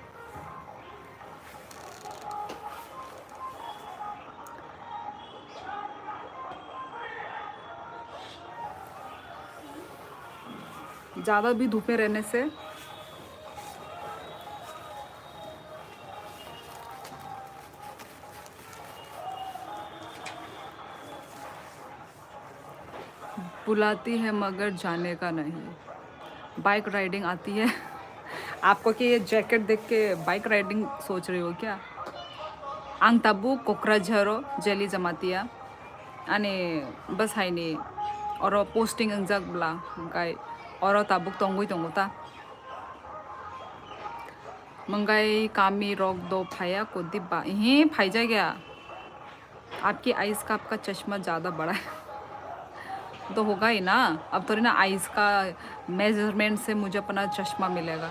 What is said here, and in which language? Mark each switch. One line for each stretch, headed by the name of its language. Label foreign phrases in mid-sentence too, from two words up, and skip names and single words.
Hindi: ज़्यादा भी धूप में रहने से बुलाती है मगर जाने का नहीं।
English: bike riding
Hindi: आती है। आपको कि ये जैकेट देख के
English: bike riding
Hindi: सोच रही हो क्या?
Kok Borok: आंग tabu Kokrajharo Jelly Jamatia Ane bas haini oro posting ang jagbla kai oro tabuk tongui tonguta
Hindi: मंगाई कामी रोक दो फाया को दिब्बा ही फाई जा गया। आपकी आइज़ का आपका चश्मा ज़्यादा बड़ा है तो होगा ही ना। अब थोड़ी ना आइज़ का मेजरमेंट से मुझे अपना चश्मा मिलेगा।